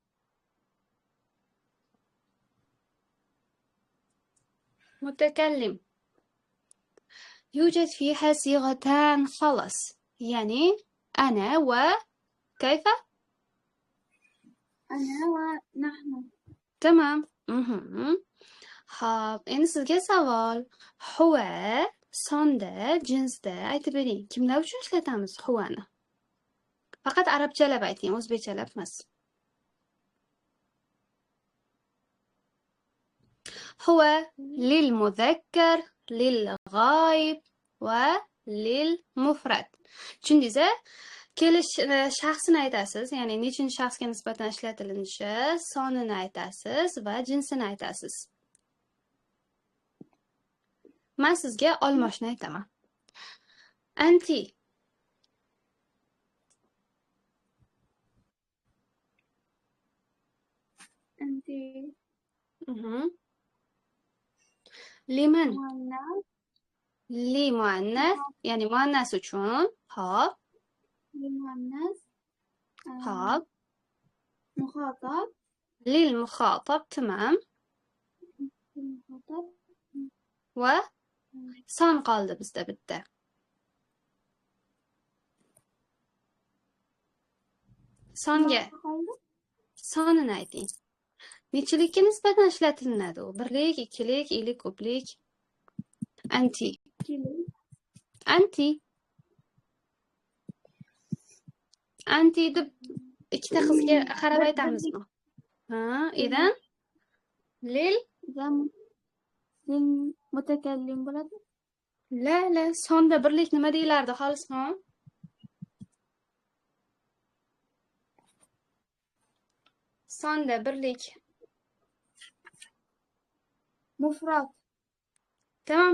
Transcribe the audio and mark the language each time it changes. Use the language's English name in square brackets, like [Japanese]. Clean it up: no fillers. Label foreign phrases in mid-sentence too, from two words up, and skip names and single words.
[Arabic] متكلم. يوجد فيها صيغتان خلص، يعني أنا وكيف؟ أنا ونحن. تمام. [Uzbek] Xo'p, endi sizga savol. Huva sonda, jinsda aytib bering. Kimlar uchun ishlatamiz huvani? Faqat arabchalab ayting, o'zbekchalab emas. [Arabic] هو للمذكر، للغائب وللمفرد. [Uzbek] Tushundingiz-a? Kelish shaxsini aytasiz, ya'ni nechinchi shaxsga nisbatan ishlatilinishi, sonini aytasiz va jinsini aytasiz. Men sizga olmoshni aytaman. Anti. [Arabic] أنتي. [Uzbek] Liman. [Arabic] مؤنث. للمؤنث, [Uzbek] ya'ni muannas uchun. Hop. [Arabic] للمؤنث. [Uzbek] Hop. [Arabic] مخاطب. للمخاطب، تمام. المخاطب. [Uzbek] Va son qoldi bizda bitta. Songa sonini ayting. Nechilikka nisbatan ishlatilinadi u? Birlik, ikkilik, ilik, ko'plik. [Arabic] أنتِ. أنتِ. [Uzbek] Anti deb ikkita qizga qarab aytamizmi? Ha, idan lil [Arabic] للمتكلم [Uzbek] bo'ladi. La, sonda birlik nima deyilardi Xolisxon? Sonda birlik. Mufrad. Tamam.